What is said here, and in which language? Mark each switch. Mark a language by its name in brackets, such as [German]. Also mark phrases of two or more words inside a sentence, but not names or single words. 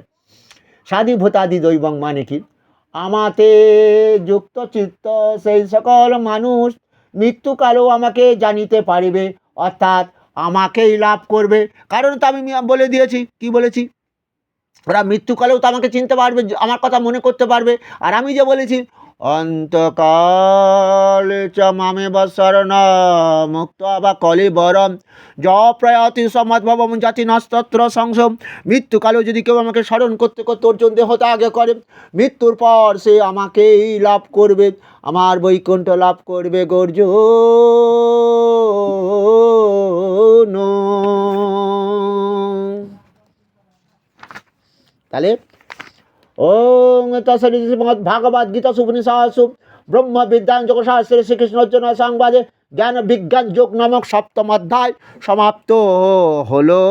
[Sanskrit] সাধি ভূতাদি দৈবং [Bangla] মানে কি, আমাতে যুক্ত চিত্ত সেই সকল মানুষ মৃত্যুকালেও আমাকে জানিতে পারিবে, অর্থাৎ আমাকেই লাভ করবে। কারণ তো আমি বলে দিয়েছি, কি বলেছি, ওরা মৃত্যুকালেও তো আমাকে চিনতে পারবে, আমার কথা মনে করতে পারবে। আর আমি যে বলেছি [Sanskrit] অন্তকালে চ মামেব শরণ মুক্ত বা কলিবরম য প্রয়াতি সমাদ্ভবম জাতি নস্তত্র সংশম। [Bangla] মৃত্যুকালেও যদি কেউ আমাকে স্মরণ করতে করতে অর্জুন দেহ ত্যাগ করে, মৃত্যুর পর সে আমাকেই লাভ করবে, আমার বৈকুণ্ঠ লাভ করবে অর্জুন। [Sanskrit] তাহলে ওং তৎসদিতি শ্রীমদ্ভাগবত গীতা উপনিষৎসু ব্রহ্ম বিদ্যাং যোগশাস্ত্রে শ্রীকৃষ্ণ অর্জুন সংবাদে [Bangla] জ্ঞান বিজ্ঞান যোগ নামক সপ্তম অধ্যায় সমাপ্ত হলো।